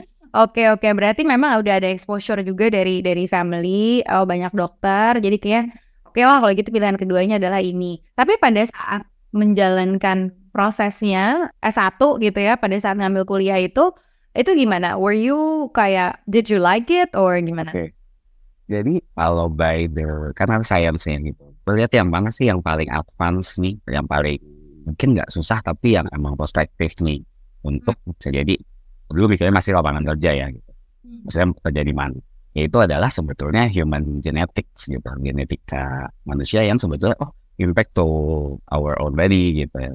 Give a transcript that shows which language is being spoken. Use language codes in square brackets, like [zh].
[id] Oke, berarti memang udah ada exposure juga dari family, banyak dokter, jadi kayak oke lah kalau gitu pilihan keduanya adalah ini. Tapi pada saat menjalankan prosesnya S1 gitu ya, pada saat ngambil kuliah itu Itu gimana? [en] Were you [id] kayak, [en] did you like it or [id] gimana? Oke. Jadi kalau [en] by the [id] karena science-nya gitu, lihat yang mana sih yang paling advance nih, yang paling mungkin nggak susah tapi yang emang prospektif nih untuk bisa jadi dulu mikirnya masih lapangan kerja ya gitu. Maksudnya kerja di mana? Yaitu adalah sebetulnya human genetics gitu, genetika manusia yang sebetulnya [en] impact to our own body [id] gitu ya.